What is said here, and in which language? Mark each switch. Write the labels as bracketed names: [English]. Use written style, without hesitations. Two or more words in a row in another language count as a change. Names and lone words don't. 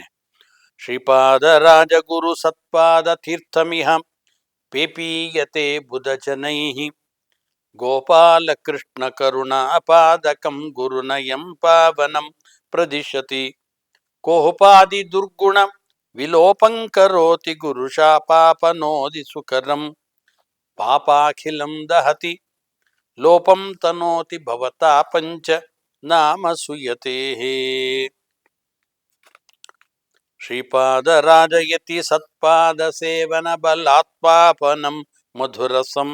[Sanskrit] ಶ್ರೀಪಾದರಾಜ ಗುರು ಸತ್ಪಾದ ತೀರ್ಥಮಿಹ ಪೇಪೀಯತೆ ಬುಧಜನೈಃ. ಗೋಪಾಲ ಕೃಷ್ಣ ಕರುಣಾಪಾದಕಂ ಗುರುನಯಂ ಪಾವನಂ ಪ್ರದಿಶತಿ. ಕೋಪಾದಿ ದುರ್ಗುಣ ವಿಲೋಪಂ ಕರೋತಿ ಗುರುಶಾಪಾಪನೋದಿ ಸುಕರಂ. ಪಾಪಾಖಿಲಂ ದಹತಿ ಲೋಪಂ ತನೋತಿ ಭವತಾಪಂಚ ನಾಮ ಸುಯತೇಃ. ಶ್ರೀಪಾದರಾಜಯತಿ ಸತ್ಪಾದ ಸೇವನ ಬಲಾತ್ಪಾಪನಂ ಮಧುರಸಂ.